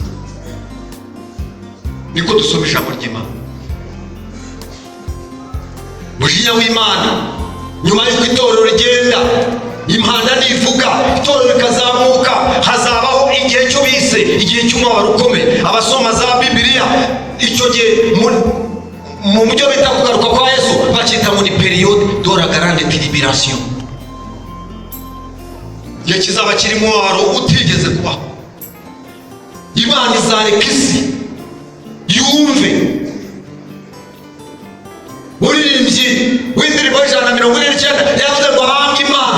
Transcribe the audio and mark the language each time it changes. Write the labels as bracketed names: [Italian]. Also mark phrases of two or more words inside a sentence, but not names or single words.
[Kinyarwanda] Niko dusoma ijambo ry'Imana. Umujinya w'Imana nyuma y'uko itorero rigenda, impanda nivuga, itorero rikazamuka, hazabaho igihe cyo bise igihe cy'umubabaro ukomeye. Abasoma za Bibiliya icyo gihe mu buryo bita kugaruka kwa Yesu bakita muri [French] periode de la grande tribulation. [Kinyarwanda] Igihe kizaba kirimo umubabaro utigeze kubaho. Imana izareka isi yumve. Uririmbyi w'indirimbo y'Ijana yavuze ngo hanga Imana.